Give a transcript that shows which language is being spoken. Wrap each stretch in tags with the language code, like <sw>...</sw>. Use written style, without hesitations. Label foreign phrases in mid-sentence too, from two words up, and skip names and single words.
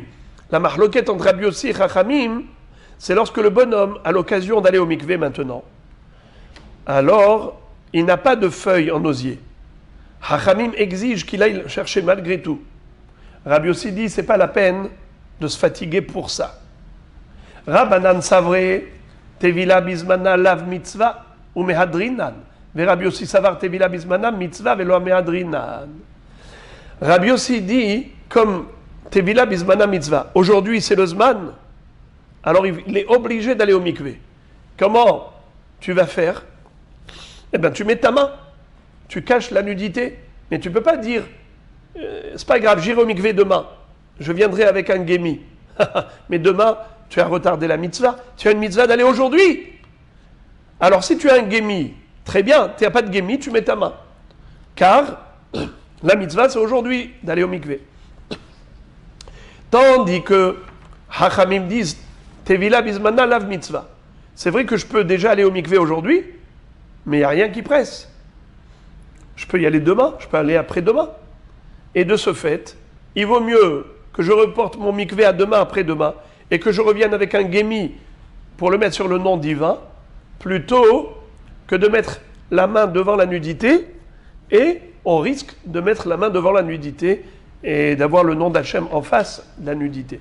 <fr>La mahloket entre Rabbi aussi et Chachamim, c'est lorsque le bonhomme a l'occasion d'aller au mikvé maintenant. Alors, il n'a pas de feuille en osier. Hachamim exige qu'il aille chercher malgré tout. Rabbi aussi dit, c'est pas la peine de se fatiguer pour ça.</fr> <he>רבנן סברי טבילה בזמנה לאו מצוה או מהדרינן. Mais Rabbi aussi סבר טבילה בזמנה מצוה ולא מהדרינן.</he> <fr>Rabbi aussi dit, comme</fr> <he>טבילה בזמנה מצוה,</he> <fr>aujourd'hui c'est le zman, alors il est obligé d'aller au mikvé. Comment tu vas faire? Eh bien, tu mets ta main, tu caches la nudité, mais tu ne peux pas dire c'est pas grave, j'irai au mikvé demain, je viendrai avec un gémi. Mais demain, tu as retardé la mitzvah, tu as une mitzvah d'aller aujourd'hui. Alors, si tu as un gémi, très bien, tu n'as pas de gémi, tu mets ta main. Car la mitzvah, c'est aujourd'hui d'aller au mikvé. Tandis que Hachamim disent</fr> <he>טבילה בזמנה לאו מצוה.</he> <fr>C'est vrai que je peux déjà aller au mikvé aujourd'hui, mais il n'y a rien qui presse. Je peux y aller demain, je peux aller après-demain. Et de ce fait, il vaut mieux que je reporte mon mikvé à demain, après-demain, et que je revienne avec un gémi pour le mettre sur le nom divin, plutôt que de mettre la main devant la nudité, et on risque de mettre la main devant la nudité et d'avoir le nom d'Hachem en face de la nudité.</fr>